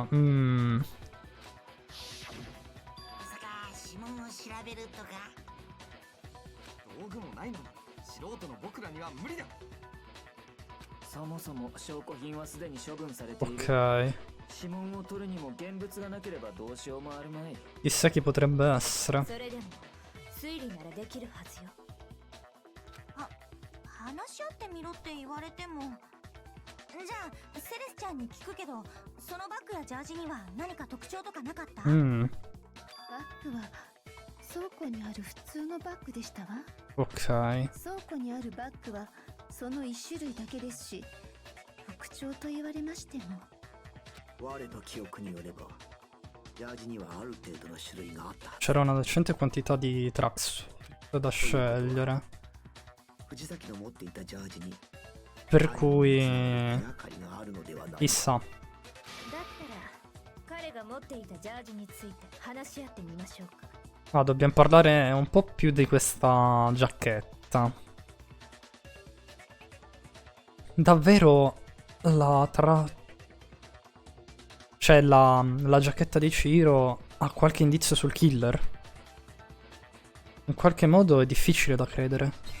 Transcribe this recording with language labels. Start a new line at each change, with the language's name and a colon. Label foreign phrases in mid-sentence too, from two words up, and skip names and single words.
Japanese: まさか指紋を調べるとか。道具もないのに素人の僕らには無理だ。そもそも証拠品はすでに処分されている。
Italian: Ok.
Japanese: 指紋を取るにも現物がなければどうしようもあるまい。
Italian: Chissà chi potrebbe essere.
Japanese: それでも推理ならできるはずよ。話し合ってみろって言われても。じゃあセレスちゃんに聞くけど、そのバッグやジャージには何か特徴とかなかった？バッグは倉庫にある普通のバッグでしたわ。
Italian: Ok.
Japanese: 倉庫にあるバッグはその一種類だけですし、特徴と言われましても。我の記憶によれば、ジャージにはある程度の種類があった。
Italian: C'era una decente quantità di tracksuit da scegliere.
Japanese: 藤崎の持っていたジャージに
Italian: Per cui
Japanese: 手がかりがあるのではない。
Italian: chissà.
Japanese: だったら彼が持っていたジャージについて話し合ってみましょうか。
Italian: Ah, dobbiamo parlare un po' più di questa giacchetta. Davvero cioè la giacchetta di Ciro ha qualche indizio sul killer? In qualche modo è difficile da credere.